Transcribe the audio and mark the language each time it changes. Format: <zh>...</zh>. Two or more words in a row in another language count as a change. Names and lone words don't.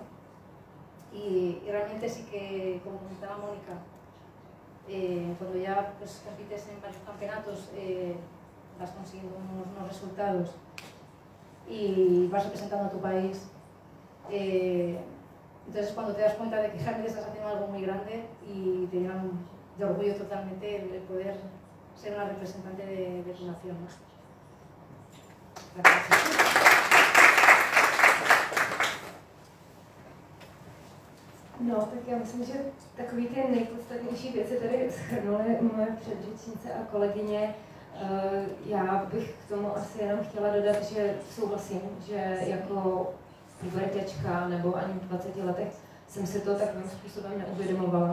<es>Y realmente sí que, como comentaba Mónica, cuando ya pues, compites en varios campeonatos, vas consiguiendo unos resultados y vas representando a tu país, entonces cuando te das cuenta de que realmente estás haciendo algo muy grande, y te llenan de orgullo totalmente el poder ser una representante de tu nación, ¿no? Gracias.</es> <cs>No, tak já myslím, že takový ty nejpodstatnější věci tady shrnuly moje předřečnice a kolegyně. Já bych k tomu asi jenom chtěla dodat, že souhlasím, že jako pubertěčka nebo ani v 20 letech jsem si to takovým způsobem neuvědomovala.</cs>